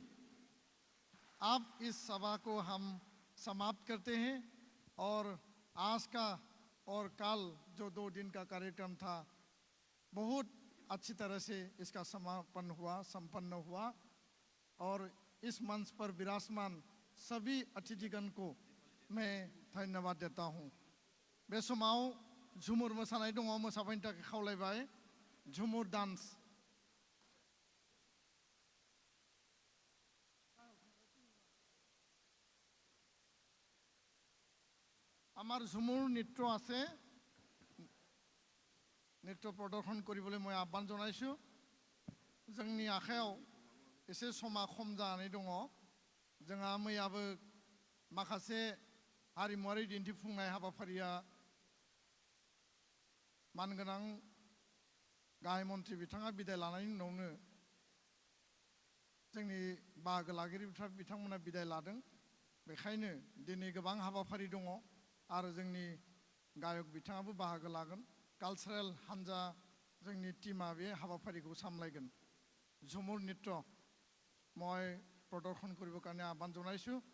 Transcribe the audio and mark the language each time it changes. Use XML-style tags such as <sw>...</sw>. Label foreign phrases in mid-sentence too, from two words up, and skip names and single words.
<hi>अब इस सभा को हम समाप्त करते हैं और आज का और कल जो 2 दिन का कार्यक्रम था बहुत अच्छी तरह से इसका संपन्न हुआ और इस मंच पर विराजमान सभी अतिथिगण को मैं धन्यवाद देता हूँ।</hi> <brx>बे समाव झुमुर मोसानाय दङ, मोसाफैनो थाखाय खावलायबाय। झुमुर डान्स।</brx> <as>আমার ঝুমুৰ নৃত্য আছে, নৃত্য প্ৰদৰ্শন কৰিবলৈ মই আহ্বান জনাইছোঁ।</as> <brx>जोंनि आखायाव एसे समा खम जानानै दङ। जोंहा मैयाबो माखासे हारिमुवारि दिन्थिफुंनाय हाबाफारिया मानगोनां गाहाय मन्थ्रि बिथाङा बिदाय लानायनि उनावनो जोंनि बाहागो लागिरिफ्रा बिथांमोना बिदाय लादों। बेखायनो दिनै गोबां हाबाफारि दङ आरो जोंनि गायक बिथाङाबो बाहागो लागोन। कालचारेल हान्जा जोंनि टीमा बे हाबाफारिखौ सामलायगोन।</brx> <as>ঝুমুৰ নৃত্য মই প্ৰদৰ্শন কৰিবৰ কাৰণে আহ্বান জনাইছোঁ।</as>